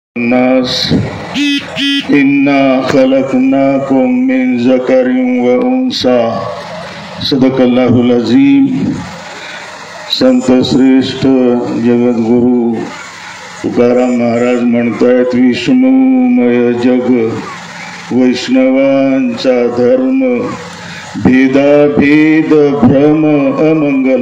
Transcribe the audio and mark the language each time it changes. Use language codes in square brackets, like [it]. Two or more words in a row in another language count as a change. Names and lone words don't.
[ar] الناس إنا خلقناكم من ذكر وأنثى صدق الله العظीम। [mr] संत श्रेष्ठ जगद्गुरु तुकाराम महाराज म्हणतात, विष्णुमय जग वैष्णवांचा धर्म, भेदाभेद भ्रम अमंगल।